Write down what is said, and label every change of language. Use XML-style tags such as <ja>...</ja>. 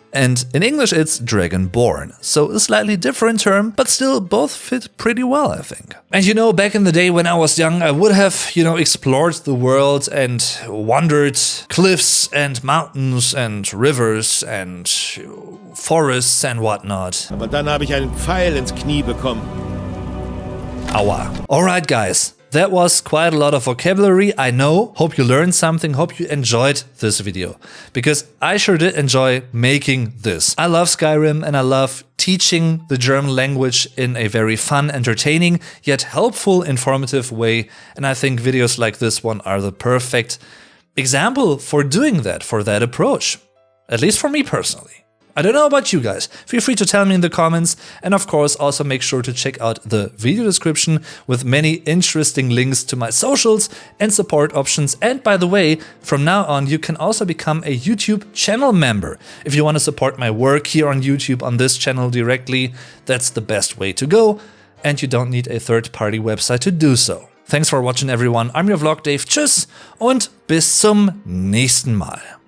<en>And in English it's dragonborn, so a slightly different term, but still both fit pretty well, I think. And you know, back in the day when I was young, I would have, explored the world and wandered cliffs and mountains and rivers and forests and whatnot.</en> <de>Aber dann habe ich einen Pfeil ins Knie bekommen. Aua.</de> <en>Alright guys, that was quite a lot of vocabulary, I know. Hope you learned something, hope you enjoyed this video. Because I sure did enjoy making this. I love Skyrim and I love teaching the German language in a very fun, entertaining, yet helpful, informative way. And I think videos like this one are the perfect example for doing that, for that approach. At least for me personally. I don't know about you guys, feel free to tell me in the comments, and of course also make sure to check out the video description with many interesting links to my socials and support options. And by the way, from now on you can also become a YouTube channel member. If you want to support my work here on YouTube on this channel directly, that's the best way to go, and you don't need a third-party website to do so. Thanks for watching everyone, I'm your Vlog Dave,</en> <de>tschüss und bis zum nächsten Mal.</de>